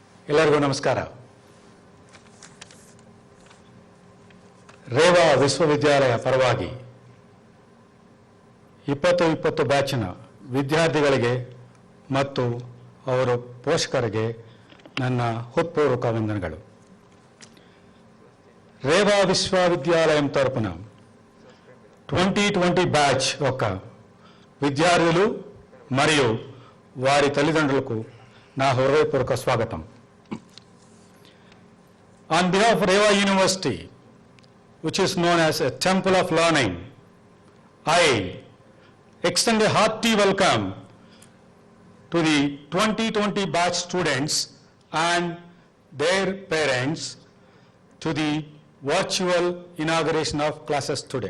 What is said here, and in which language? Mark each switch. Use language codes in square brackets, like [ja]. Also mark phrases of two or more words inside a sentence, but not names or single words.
[kn] ಎಲ್ಲರಿಗೂ ನಮಸ್ಕಾರ. ರೇವಾ ವಿಶ್ವವಿದ್ಯಾಲಯ ಪರವಾಗಿ 2020 ಬ್ಯಾಚಿನ ವಿದ್ಯಾರ್ಥಿಗಳಿಗೆ ಮತ್ತು ಅವರ ಪೋಷಕರಿಗೆ ನನ್ನ హృత్పూర్వక ವಂದನೆಗಳು. [te] రేవా విశ్వవిద్యాలయం తరపున 2020 బ్యాచ్ యొక్క విద్యార్థులు మరియు వారి తల్లిదండ్రులకు నా హృదయపూర్వక స్వాగతం. [en] On behalf of Reva University, which is known as a temple of learning, I extend a hearty welcome to the 2020 batch students and their parents to the virtual inauguration of classes today.